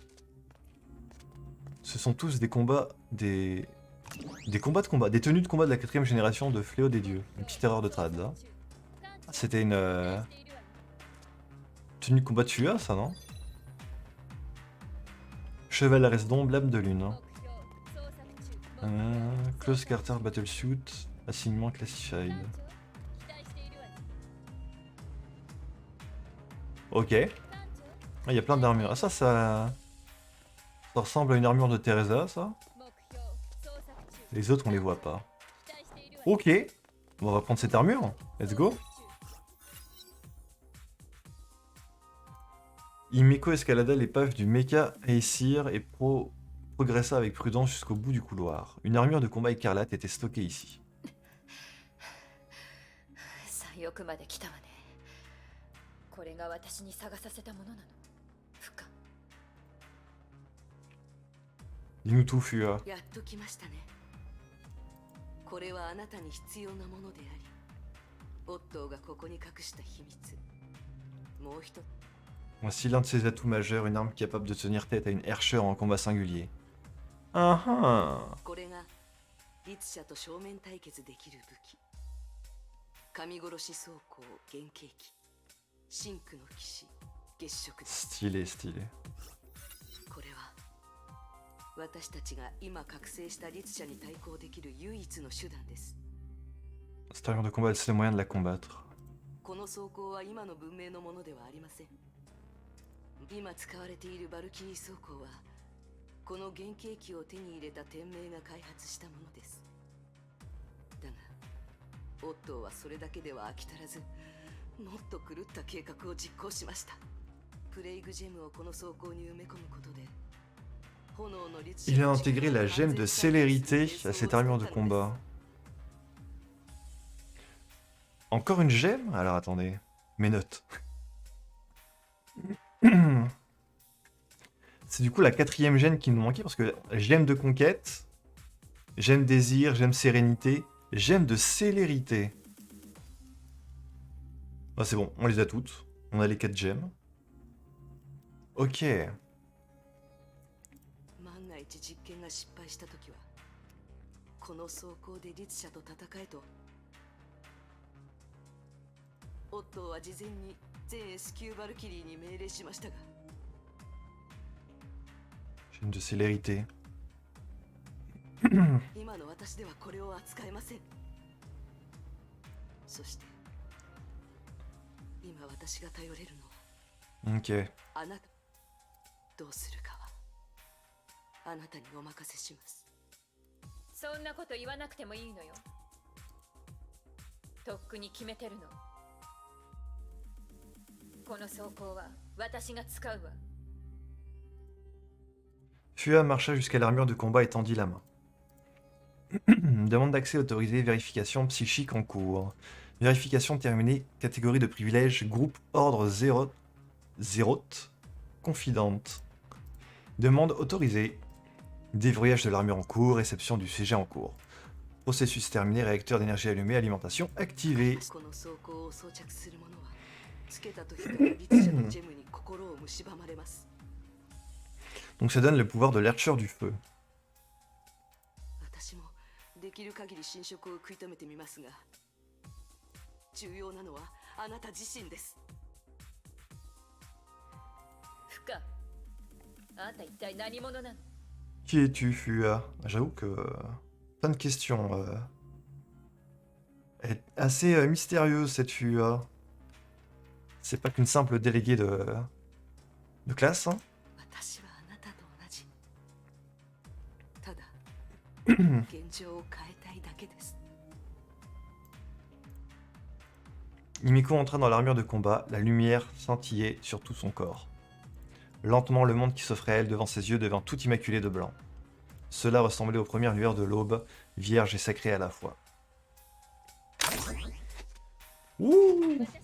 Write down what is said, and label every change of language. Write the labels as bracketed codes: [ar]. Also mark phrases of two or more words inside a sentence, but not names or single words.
[fr] Ce sont tous des combats, des combats de combat, des tenues de combat de la 4ème génération de Fléau des Dieux. Une petite erreur de trad là. C'était une tenue de combat de Fua, ça, non? Cheval Resdon, blâme de lune. [en] Close Carter Battlesuit, assignement classified. [fr] Ok. Il y a plein d'armures. Ah, ça ressemble à une armure de Teresa, ça. Les autres, on les voit pas. Ok. Bon, on va prendre cette armure. [en] Let's go. [fr] Himeko escalada l'épave du Mecha Aesir et progressa avec prudence jusqu'au bout du couloir. Une armure de combat écarlate était stockée ici. Dis-nous tout, Fua. [ja] これはあなたに必要なものであり、オットーがここに隠した秘密。もう一つ。 [fr] Voici l'un de ses atouts majeurs, une arme capable de tenir tête à une Herrscher en combat singulier. Ah ah. [ja] これが律者と正面対決できる武器。神殺し装甲原型機、真紅の騎士月食です。 [fr] Stylé, stylé. [ja] これは私たちが今覚醒した律者に対抗できる唯一の手段です。 [fr] Cette armure de combat, elle sait le moyen de la combattre. [ja] この装甲は今の文明のものではありません。今使われているバルキリー装甲はこの原型機を手に入れた天命が開発したものです。だがオットーはそれだけでは飽き足らず、もっと狂った計画を実行しました。プレイグジェムをこの装甲に埋め込むことで、炎の律者 [fr] Il a intégré la gemme de célérité à cette armure de combat. Encore une gemme? Alors attendez, mes notes. C'est du coup la 4e gemme qui nous manquait parce que gemme de conquête, gemme désir, gemme sérénité, gemme de célérité. Ah, c'est bon, on les a toutes. On a les 4 gemmes. Ok. [ja] 万が一実験が失敗したときはこの装甲で律者と戦えとオットーは事前に全 S 級バルキリーに命令しましたが、 [fr] Gemme de célérité. [ja] 今の私ではこれを扱えません。そして今私が頼れるのは [fr] Ok. [ja] あなた。どうするかはあなたにお任せします。そんなこと言わなくてもいいのよ。とっくに決めてるの。この装甲は私が使うわ。 [fr] Fua marcha jusqu'à l'armure de combat et tendit la main. Demande d'accès autorisée, vérification psychique en cours. Vérification terminée, catégorie de privilège, groupe ordre Zéroth, confidente. Demande autorisée. Déverrouillage de l'armure en cours, réception du sujet en cours. Processus terminé, réacteur d'énergie allumé, alimentation activée. [ja] この装甲を装着する者はつけた時から律者のジェムに心を蝕まれます。 [fr] Donc ça donne le pouvoir de l'archeur du feu. [ja] 私もできる限り侵食を食い止めてみますが、重要なのはあなた自身です。フカ、あんた一体何者なの？ [fr] Qui es-tu, Fua? J'avoue que... plein de questions. Elle est assez mystérieuse, cette Fua. C'est pas qu'une simple déléguée de classe, hein. [ja] 私はあなたと同じ。ただ現状を変えたいだけです。 [fr] Himiko entra dans l'armure de combat, la lumière scintillait sur tout son corps. Lentement, le monde qui s'offrait à elle devant ses yeux devint tout immaculé de blanc. Cela ressemblait aux premières lueurs de l'aube, vierge et sacrée à la fois. Ouh.